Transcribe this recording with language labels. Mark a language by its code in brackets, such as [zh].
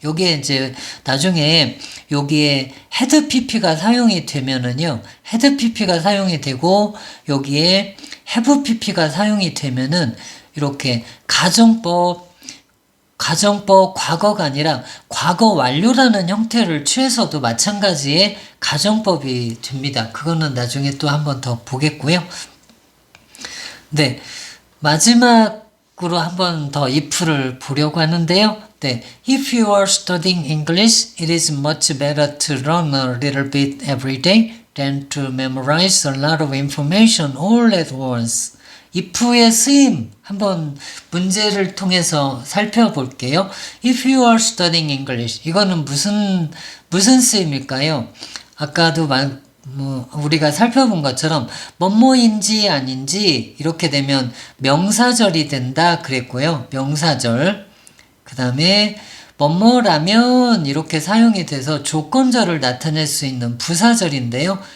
[ko] 여기에 이제 나중에 여기에 had pp가 사용이 되면은요, had pp가 사용이 되고 여기에 have pp가 사용이 되면은 이렇게 가정법 과거가 아니라 과거 완료라는 형태를 취해서도 마찬가지의 가정법이 됩니다. 그거는 나중에 또 한 번 더 보겠고요. 네, 마지막으로 한 번 더 if를 보려고 하는데요. [en] 네, if you are studying English, it is much better to learn a little bit every day than to memorize a lot of information all at once. [ko] if의 쓰임 한번 문제를 통해서 살펴볼게요. [en] If you are studying English, [ko] 이거는 무슨 쓰임일까요? 아까도 우리가 살펴본 것처럼 뭐뭐인지 아닌지 이렇게 되면 명사절이 된다 그랬고요. 명사절. 그 다음에 뭐뭐라면 이렇게 사용이 돼서 조건절을 나타낼 수 있는 부사절인데요.